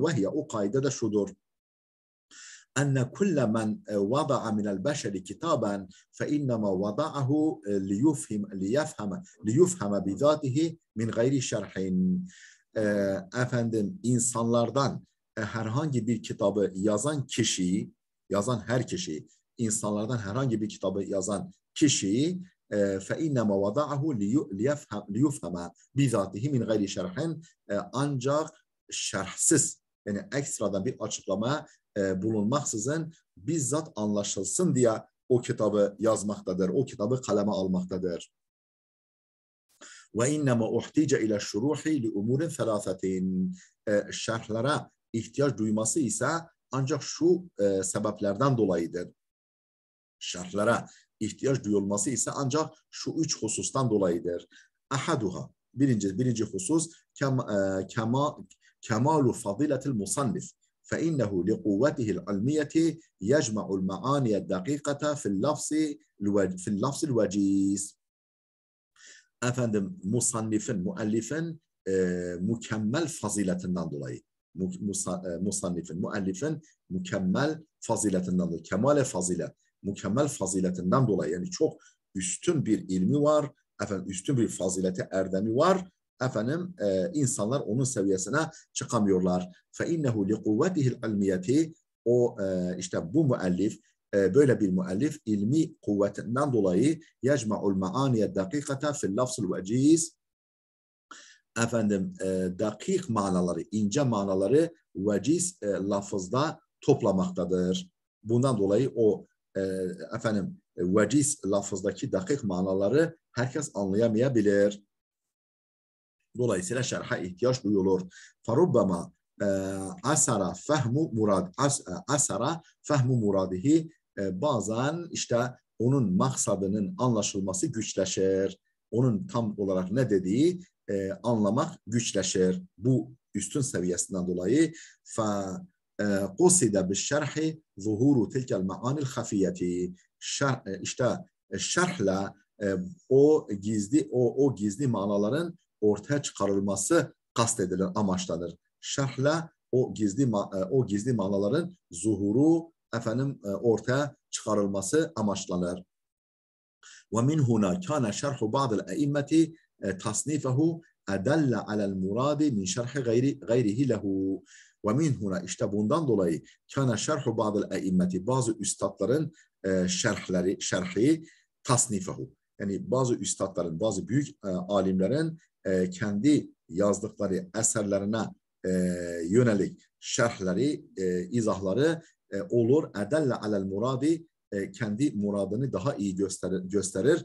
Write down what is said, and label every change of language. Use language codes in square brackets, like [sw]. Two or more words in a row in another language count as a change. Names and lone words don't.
[tr] Ve o kaide de şudur: [ar] أن كل من وضع من البشر كتابا فإنما وضعه ليفهم بذاته من غير شرح. [tr] İnsanlardan herhangi bir kitabı yazan kişi, insanlardan herhangi bir kitabı yazan kişi [ar] فَاِنَّمَا وَضَعَهُ لِيُفْهَمَ بِذَاتِهِ مِنْ غَيْرِ شَرْحٍ. [tr] Ancak şerhsiz, yani ekstradan bir açıklama bulunmaksızın bizzat anlaşılsın diye o kitabı yazmaktadır, o kitabı kaleme almaktadır. [ar] وَاِنَّمَا اُحْتِيجَ اِلَى الشُّرُوحِ لِأُمُورٍ ثَلَاثَةٍ. [tr] Şerhlere ihtiyaç duyması ise ancak şu sebeplerden dolayıdır. Şerhlere ihtiyaç duyulması ise ancak şu 3 husustan dolayıdır. [ar] Ahaduha, [tr] birinci husus, [ar] كمال فضيلة المصنف. فإنه لقوته العلمية يجمع المعاني الدقيقة في اللفظ الوجيز. [tr] Müellifin mükemmel faziletinden dolayı. Müellifin mükemmel faziletinden dolayı. Kemale fazilet. Mükemmel faziletinden dolayı, yani çok üstün bir ilmi var, üstün bir fazileti, erdemi var. İnsanlar onun seviyesine çıkamıyorlar. [ar] فَاِنَّهُ لِقُوَّتِهِ الْعِلْمِيَةِ. [tr] İşte bu müellif, böyle bir müellif ilmi kuvvetinden dolayı [ar] يَجْمَعُ الْمَعَانِيَ الدَّقِيقَةَ فِي اللَّفْظِ الْوَجِيزِ. [tr] Dakik manaları, ince manaları veciz lafızda toplamaktadır. Bundan dolayı o veciz lafızdaki dakik manaları herkes anlayamayabilir. Dolayısıyla şerha ihtiyaç duyulur. [ar] فربما عسر فهم مراده. [tr] Bazen işte onun maksadının anlaşılması güçleşir. Onun tam olarak ne dediği anlamak güçleşir. Bu üstün seviyesinden dolayı [ar] قصد بالشرح ظهور تلك المعاني الخفية. [tr] İşte şerhle o gizli manaların ortaya çıkarılması kastedilir, amaçlanır. Şerhle o gizli manaların zuhuru ortaya çıkarılması amaçlanır. [ar] ومن هنا كان شرح بعض الأئمة تصنيفه أدل على المراد من شرح غيره له. ومن هنا [tr] işte bundan dolayı [ar] كان شرح بعض الأئمة [tr] bazı üstadların şerhi [ar] tasnifahu. [tr] Yani bazı üstadların, bazı büyük alimlerin kendi yazdıkları eserlerine yönelik şerhleri, izahları olur. [ar] أدل على المراد, [tr] kendi muradını daha iyi gösterir.